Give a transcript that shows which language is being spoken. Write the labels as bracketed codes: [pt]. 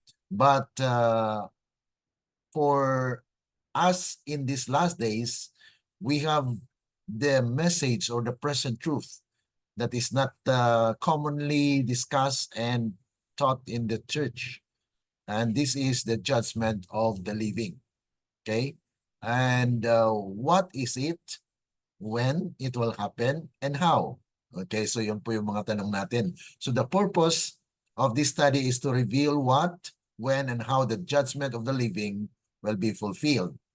[en] But for us in these last days, we have the message or the present truth that is not commonly discussed and taught in the church. And this is the judgment of the living. Okay? And what is it, when it will happen, and how? [tl] Okay, so yun po yung mga tanong natin. [en] So the purpose of this study is to reveal what, when, and how the judgment of the living will be fulfilled.